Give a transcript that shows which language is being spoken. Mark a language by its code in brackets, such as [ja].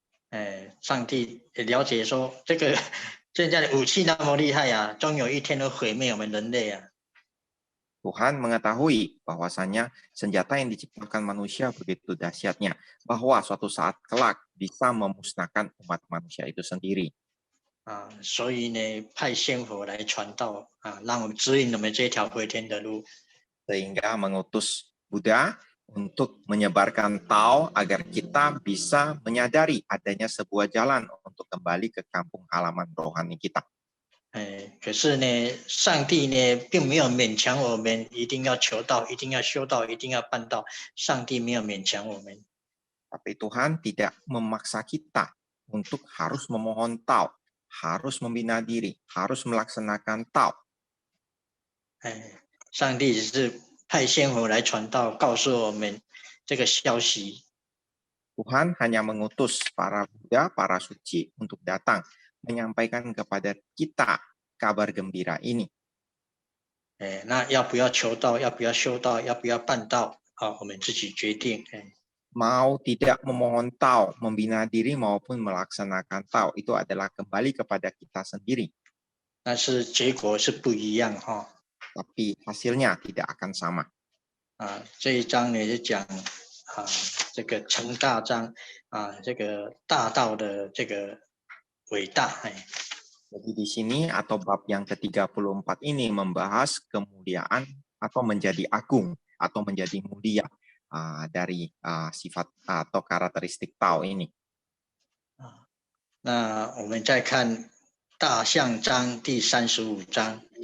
[zh] "上帝也了解说，这个现在的武器那么厉害终有一天会毁灭我们人类 [id] Tuhan mengetahui bahwasanya senjata yang diciptakan manusia begitu dahsyatnya, bahwa suatu saat kelak bisa memusnahkan umat manusia itu sendiri. [zh] 所以呢，派仙佛来传道让我们指引我们这条回天的路。 [id] Sehingga mengutus Buddha untuk menyebarkan Tao agar kita bisa menyadari adanya sebuah jalan untuk kembali ke kampung halaman rohani kita. [zh] 可是呢，上帝呢并没有勉强我们一定要求道，一定要修道，一定要办道。上帝没有勉强我们。 [id] Tapi Tuhan tidak memaksa kita untuk harus memohon Tao, harus membina diri, harus melaksanakan Tao. [zh] 上帝只是派仙佛来传道，告诉我们这个消息。 [id] Tuhan hanya mengutus para Buddha, para suci untuk datang menyampaikan kepada kita kabar gembira ini. [zh] 那要不要求道，要不要修道，要不要办道我们自己决定。 [id] Mau tidak memohon Tao, membina diri maupun melaksanakan Tao, itu adalah kembali kepada kita sendiri. [zh] 但是结果是不一样 [id] Tapi hasilnya tidak akan sama. [zh] 这一章呢是讲这个成大章这个大道的这个伟大。 [id] Jadi di sini atau bab yang ke-34 ini membahas kemuliaan atau menjadi agung atau menjadi mulia dari sifat atau karakteristik Tao ini. [zh] 那我们再看大象章第35章。